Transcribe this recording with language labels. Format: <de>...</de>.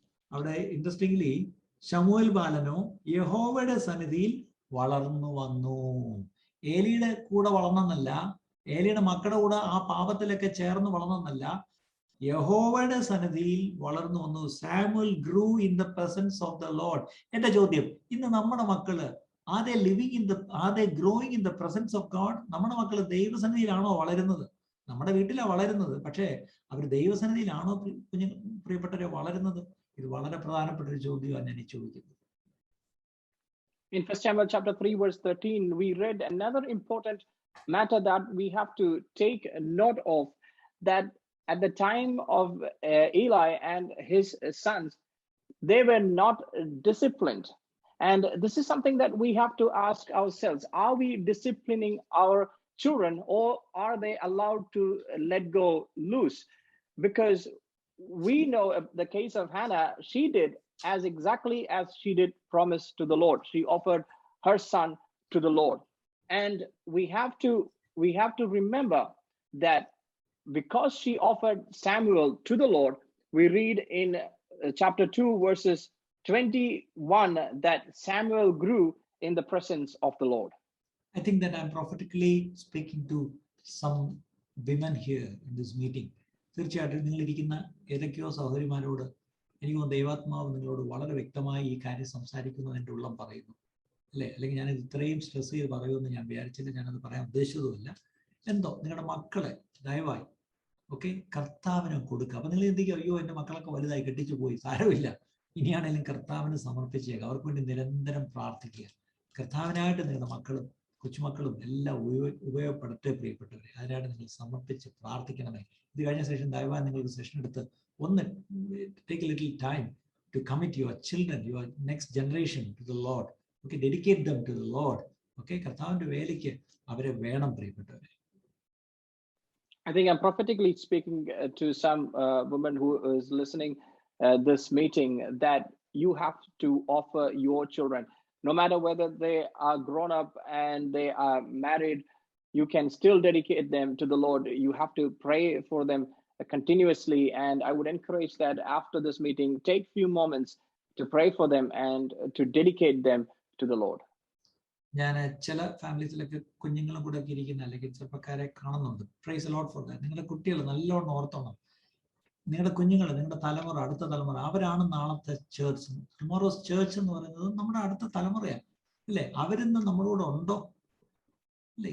<ml>അവിടെ ഇൻട്രസ്റ്റിംഗ്ലി ശമൂൽ ബാലനോ യഹോവയുടെ സന്നിധിയിൽ വളർന്നു വന്നു. ഏലിയുടെ കൂടെ വളർന്നെന്നല്ല, ഏലിയുടെ മക്കളുടെ കൂടെ ആ പാപത്തിലൊക്കെ ചേർന്ന് വളർന്നെന്നല്ല, യഹോവയുടെ സന്നിധിയിൽ വളർന്നു വന്നു.</ml> <en>Samuel grew in the presence of the Lord.</en> <ml>എന്റെ ചോദ്യം, ഇന്ന് നമ്മുടെ മക്കള്</ml> <en>are they growing in the presence of God?</en> <ml>നമ്മുടെ മക്കള് ദൈവസന്നിധിയിലാണോ വളരുന്നത്? നമ്മുടെ വീട്ടിലാണ് വളരുന്നത്, പക്ഷേ അവർ ദൈവസന്നിധിയിലാണോ പ്രിയപ്പെട്ടവരെ വളരുന്നത്? ഇത് വളരെ പ്രധാനപ്പെട്ട ഒരു ചോദ്യമാണ് ഞാൻ ഈ ചോദിക്കുന്നത്.</ml> <en>In 1 Samuel chapter 3 verse 13 we read another important matter that we have to take note of, that at the time of Eli and his sons, they were not disciplined. And this is something that we have to ask ourselves: are we disciplining our children, or are they allowed to let go loose? Because we know the case of Hannah, she did exactly as she did promise to the Lord. She offered her son to the Lord. And we have to remember that because she offered Samuel to the Lord, we read in chapter 2 verses 21 that Samuel grew in the presence of the Lord. I think that I'm prophetically speaking to some women here in this meeting.</en> <ml>തീർച്ചയായിട്ടും നിങ്ങളിരിക്കുന്ന ഏതൊക്കെയോ സഹോദരിമാരോട് എനിക്ക് ദൈവാത്മാവ് നിങ്ങളോട് വളരെ വ്യക്തമായി ഈ കാര്യം സംസാരിക്കുന്നു എൻ്റെ ഉള്ളം പറയുന്നു, അല്ലേ? അല്ലെങ്കിൽ ഞാനിത് ഇത്രയും സ്ട്രെസ് ചെയ്ത് പറയുമെന്ന് ഞാൻ വിചാരിച്ചില്ല, ഞാനത് പറയാൻ ഉദ്ദേശിച്ചതുമില്ല. എന്തോ നിങ്ങളുടെ മക്കളെ ദയവായി കർത്താവിന് കൊടുക്കുക. അപ്പൊ നിങ്ങൾ എന്തെങ്കിലും, അയ്യോ എൻ്റെ മക്കളൊക്കെ വലുതായി കെട്ടിച്ചു പോയി, സാരമില്ല, ഇനിയാണെങ്കിലും കർത്താവിന് സമർപ്പിച്ചേക്കുക. അവർക്ക് വേണ്ടി നിരന്തരം പ്രാർത്ഥിക്കുക. കർത്താവിനായിട്ട് നിങ്ങളുടെ മക്കളും കൊച്ചുമക്കളും എല്ലാം ഉപയോഗപ്പെടട്ടെ പ്രിയപ്പെട്ടവരെ. അതിനായിട്ട് നിങ്ങൾ സമർപ്പിച്ച് പ്രാർത്ഥിക്കണമേ. ഇത് കഴിഞ്ഞ ശേഷം ദയവായി നിങ്ങൾക്ക് സെഷൻ എടുത്ത് ഒന്ന്</ml> <en>take a little time to commit your children, your next generation to the Lord. Dedicate them to the Lord.</en> <ml>കർത്താവിന്റെ വേലയ്ക്ക് അവരെ വേണം പ്രിയപ്പെട്ടവരെ.</ml> <en>I think I'm prophetically speaking to some women who is listening this meeting, that you have to offer your children, no matter whether they are grown up and they are married, you can still dedicate them to the Lord. You have to pray for them continuously, and I would encourage that after this meeting, take few moments to pray for them and to dedicate them to the Lord.</en> <ml>ഞാൻ ചില ഫാമിലീസിലൊക്കെ കുഞ്ഞുങ്ങളും കൂടെ ഒക്കെ ഇരിക്കുന്ന അല്ലെങ്കിൽ ചെറുപ്പക്കാരെ കാണുന്നുണ്ട്.</ml> <en>Praise the Lord for that.</en> <ml>നിങ്ങളുടെ കുട്ടികൾ നല്ലോണം ഓർത്തോണം. നിങ്ങളുടെ കുഞ്ഞുങ്ങൾ, നിങ്ങളുടെ തലമുറ, അടുത്ത തലമുറ, അവരാണ് നാളത്തെ ചേർച്ച്. ടുമോറോസ് ചേർച്ച് എന്ന് പറയുന്നത് നമ്മുടെ അടുത്ത തലമുറയാണ്, അല്ലേ? അവരിന്ന് നമ്മളോട് ഉണ്ടോ? അല്ലെ?</ml>